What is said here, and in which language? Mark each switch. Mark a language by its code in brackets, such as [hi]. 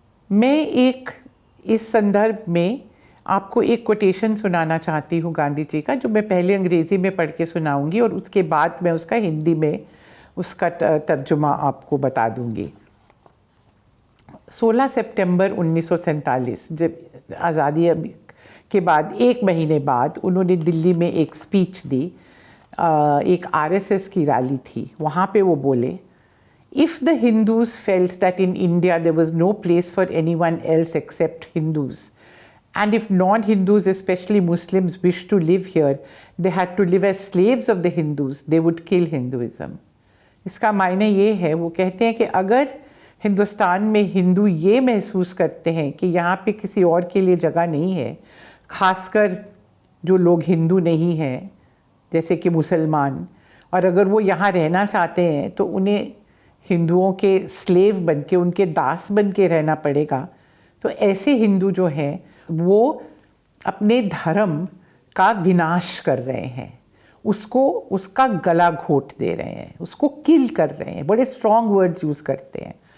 [hi] मैं एक इस संदर्भ में आपको एक कोटेशन सुनाना चाहती हूँ गांधी जी का, जो मैं पहले अंग्रेज़ी में पढ़ के सुनाऊंगी और उसके बाद मैं उसका हिंदी में उसका तर्जुमा आपको बता दूंगी। 16 सितंबर 1947, जब आज़ादी के बाद एक महीने बाद उन्होंने दिल्ली में एक स्पीच दी, एक आरएसएस की रैली थी। वहाँ पे वो बोले, [en] If the Hindus felt that in India there was no place for anyone else except Hindus, and if non-Hindus, especially Muslims, wished to live here, they had to live as slaves of the Hindus, they would kill Hinduism. [hi] इसका मायने ये है, वो कहते हैं कि अगर हिंदुस्तान में हिंदू ये महसूस करते हैं कि यहाँ पे किसी और के लिए जगह नहीं है, खासकर जो लोग हिंदू नहीं हैं जैसे कि मुसलमान, और अगर वो यहाँ रहना चाहते हैं तो उन्हें हिंदुओं के स्लेव बन के, उनके दास बन के रहना पड़ेगा, तो ऐसे हिंदू जो हैं वो अपने धर्म का विनाश कर रहे हैं, उसका गला घोट दे रहे हैं, उसको किल कर रहे हैं, बड़े स्ट्रॉन्ग वर्ड्स यूज़ करते हैं।